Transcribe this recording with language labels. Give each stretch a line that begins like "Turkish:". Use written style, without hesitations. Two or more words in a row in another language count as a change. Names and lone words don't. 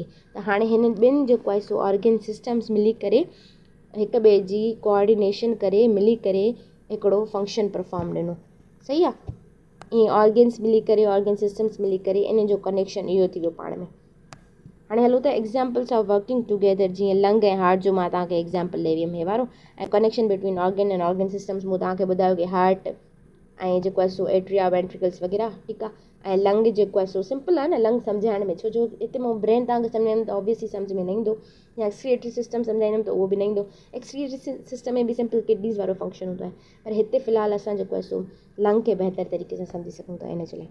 Sindhi: त हाणे हिन ॿिनि जेको आहे सो
English: organ systems
Sindhi: मिली करे हिक ॿिए जी कोऑर्डिनेशन करे मिली करे हिकिड़ो
English: function perform
Sindhi: ॾिनो, सही आहे। ईअं ऑर्गन्स मिली करे,
English: organ systems
Sindhi: मिली करे, इन जो कनेक्शन इहो थी वियो पाण में। हाणे हलो त
English: examples of working together,
Sindhi: जीअं लंग ऐं हार्ट जो मां तव्हांखे एग्ज़ाम्पल ॾेई वियमि हे वारो, ऐं
English: connection between organ and organ systems
Sindhi: मूं तव्हांखे ॿुधायो कि हार्ट ऐं जेको आहे सो
English: atria ventricles
Sindhi: वग़ैरह, ठीकु आहे। ऐं लंग जेको आहे सो सिंपल आहे न, लंग सम्झाइण में, छो जो हिते मां ब्रेन तव्हांखे सम्झाईंदमि त ऑब्वियसली सम्झ में न ईंदो, या
English: excretory system
Sindhi: सम्झाईंदमि त उहो बि न ईंदो।
English: excretory system
Sindhi: में बि
English: simple kidneys
Sindhi: वारो फंक्शन हूंदो आहे, पर हिते फ़िलहालु असां जेको आहे सो लंग खे बहितर तरीक़े सां सम्झी सघूं था इन जे लाइ।